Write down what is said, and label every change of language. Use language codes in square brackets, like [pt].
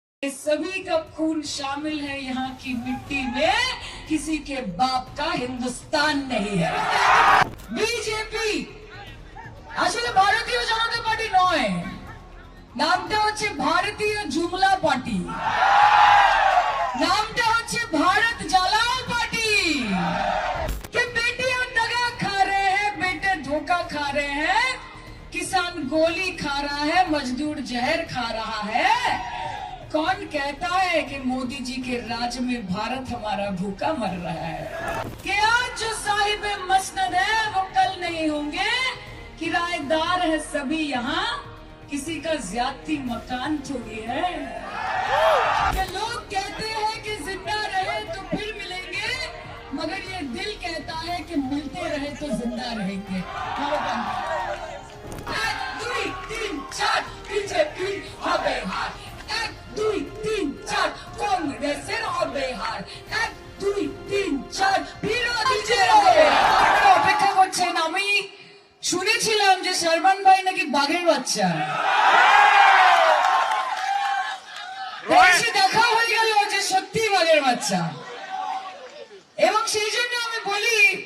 [hi] सभी का खून शामिल है यहाँ की मिट्टी में, किसी के बाप का हिंदुस्तान नहीं है। [bn] बीजेपी আসলে ভারতীয় জনতা পার্টি নয়, নামটা হচ্ছে ভারতীয় জুমলা পার্টি, নামটা হচ্ছে [hi] भारत जलाओ पार्टी। कि बेटियां दगा खा रहे हैं, बेटे धोखा खा रहे हैं, किसान गोली खा रहा है, मजदूर जहर खा रहा है। कौन कहता है कि मोदी जी के राज में भारत हमारा भूखा मर रहा है? कि आज जो साहिब मसनद है वो कल नहीं होंगे। किराएदार है सभी यहाँ, किसी का ज्यादती मकान थोड़ी है। कि लोग कहते हैं कि जिंदा रहे तो फिर मिलेंगे, मगर ये दिल कहता है कि मिलते रहे तो जिंदा रहेंगे। [bn] 1 2 3 4 बीजेपी হবে হার, 1 2 3 4 কংগ্রেসের হবে হার, 1 2 3 4 বিরোধীদের হবে হার। অপেক্ষা করছেন? আমি শুনেছিলাম যে শর্মান ভাই নাকি বাঘের বাচ্চা, দেখা হয়ে গেল যে সত্যি বাঘের বাচ্চা, এবং সেই জন্য আমি বলি